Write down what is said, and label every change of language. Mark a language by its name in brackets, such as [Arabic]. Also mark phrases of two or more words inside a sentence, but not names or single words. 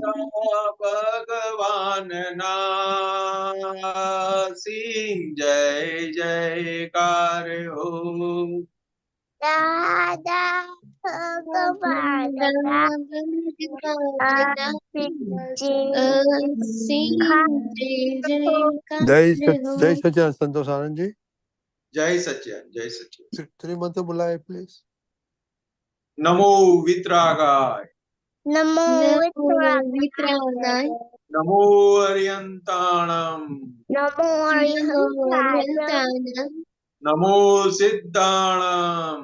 [Gujarati] દાદા ભગવાનના અસીમ જય જયકાર હો। दादा भगवान [Hindi] जय सच्चिदानंद संतोष आनंद जी। जय सच्चिदानंद जय सच्चिदानंद। त्रिमंत्र बुलाए प्लीज। [Prakrit languages] नमो वितरागाय नमो वित्रागाय नमो अर्यंताणम नमो अरिहंताय नमो सिद्धाणम